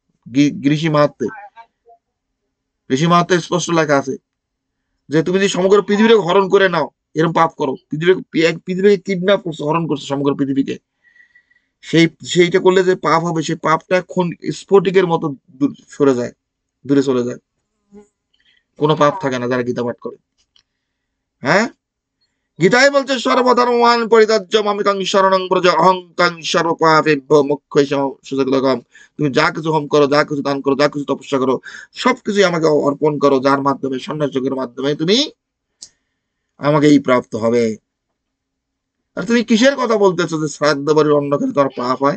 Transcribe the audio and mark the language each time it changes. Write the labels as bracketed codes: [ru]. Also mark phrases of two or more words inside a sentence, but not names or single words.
[bn] ঋষি মাহাত্মে, ঋষি মাহাত্মে স্পষ্ট লেখা আছে যে তুমি যদি সমগ্র পৃথিবীকে হরণ করে নাও, এরকম পাপ করো, পৃথিবীকে কিডন্যাপ করছো, হরণ করছো সমগ্র পৃথিবীকে, সেইটা করলে যে পাপ হবে, সেই পাপটা স্ফটিকের মতো সরে যায়, দূরে চলে যায়। কোনো পাপ থাকে না যারা গীতা পাঠ করে। হ্যাঁ, গীতায় বলছে [sa] সর্বধর্মান পরিত্যাজ্য মামেকং শরণং ব্রজ অহংকাং সর্বপাপেভ্যো মোক্ষয়ং সুযোগম। [bn] তুমি যা কিছু হোম করো, যা কিছু দান করো, যা কিছু তপস্যা করো, সবকিছু আমাকে অর্পণ করো, যার মাধ্যমে সন্ন্যাস যোগের মাধ্যমে তুমি আমাকেই প্রাপ্ত হবে। আর তুমি কিসের কথা বলতেছো যে শ্রাদ্ধ বাড়ির অন্ন খেলে তোমার পাপ হয়?